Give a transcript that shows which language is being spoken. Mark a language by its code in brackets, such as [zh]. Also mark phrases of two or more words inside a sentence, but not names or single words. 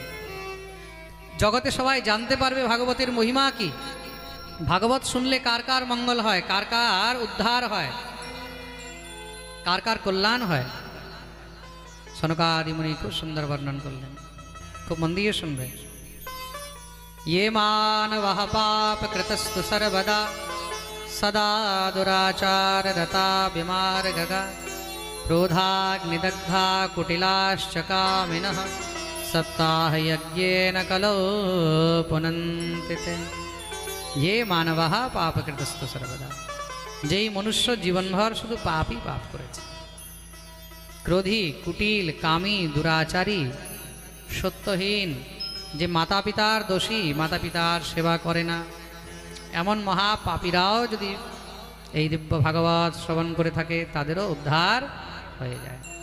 [bn] জগতে সবাই জানতে পারবে ভাগবতের মহিমা কি, ভাগবত শুনলে কার কার মঙ্গল হয়, কার কার উদ্ধার হয়, কার কার কল্যাণ হয়। সনকাদি মুনি খুব সুন্দর বর্ণন করলেন, খুব মন দিয়ে শুনবে। [sa] ये मानवः पापकृतस्तु सर्वदा सदा दुराचाररता विमार्गगा क्रोधाग्निदग्धा कुटिलाश्च कामिनः सप्ताहयज्ञेन कलौ पुनन्ति ते। ये मानवः पापकृतस्तु सर्वदा, [bn] যেই মনুষ্য জীবনভর শুধু পাপই পাপ করেছে, ক্রোধী, কুটিল, কামী, দুরাচারী, সত্যহীন, যে মাতা পিতার দোষী, মাতা পিতার সেবা করে না, এমন মহাপাপীরাও যদি এই দিব্য ভাগবত শ্রবণ করে থাকে তাদেরও উদ্ধার হয়ে যায়।